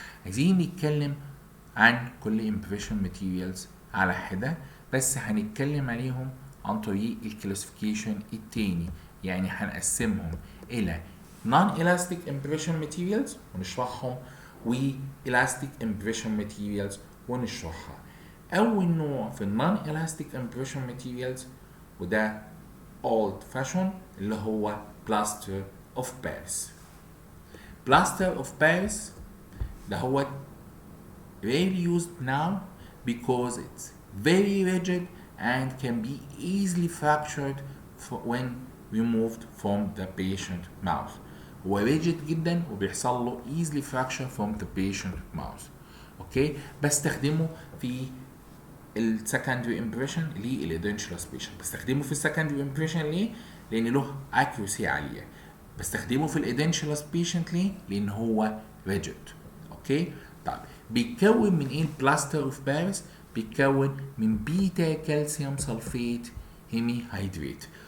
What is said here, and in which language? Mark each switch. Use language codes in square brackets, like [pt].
[ar] عايزين نتكلم عن كل امبريشن ماتيريالز على حده، بس هنتكلم عليهم عن طريق الكلاسيفيكيشن التاني، يعني هنقسمهم الى non elastic impression materials ونشرحهم، و elastic impression materials ونشرحها. اول نوع في النون elastic impression materials وده old fashion اللي هو plaster of Paris. [en] plaster of Paris [ar] ده هو [en] rarely used now because it's very rigid and can be easily fractured when removed from the patient mouth. هو rigid [ar] جدا وبيحصل له [en] easily fracture from the patient mouth. [ar] اوكي، بستخدمه في السكندري امبريشن للادنشلس بيشنت. بستخدمه في السكندري امبريشن ليه؟ لان له اكيوسي عاليه. بستخدمه في الادنشلس بيشنت ليه؟ لان هو ريجيد. اوكي، طيب بيتكون من ايه البلاستر اوف باريس؟ بيتكون من بيتا كالسيوم سلفيت هيمي هيدريت.